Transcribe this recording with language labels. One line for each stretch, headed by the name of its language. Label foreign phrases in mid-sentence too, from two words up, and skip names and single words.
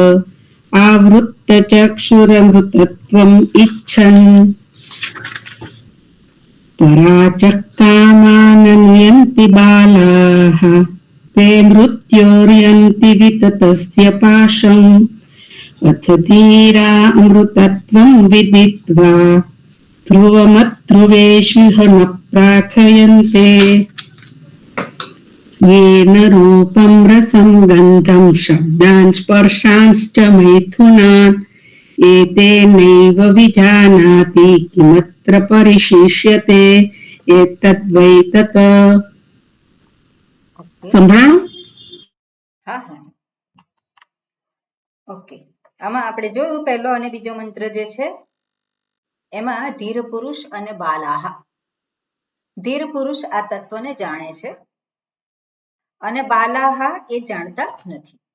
Sanskrit: आवृत्तचक्षुरमृतत्वम् इच्छन् पराचक्कामानन्यन्ति बालाः ते मृत्योर्यन्ति विततस्य पाशम् अथ धीरा अमृतत्वं विदित्वा ध्रुवमध्रुवेष्विह न प्रार्थयन्ते येन रूपं रसं गन्धं शब्दान् स्पर्शांश्च मैथुनान् एतेनैव विजानाति किमत्र परिशिष्यते एतद्वै तत्.
Gujarati: સંભળાણું? હા હા, ઓકે. આમાં આપણે જોયું પહેલો અને બીજો મંત્ર જે છે એમાં ધીર પુરુષ અને બાલાહા. ધીર પુરુષ આ તત્વને જાણે છે અને બાલાહા એ જાણતા નથી.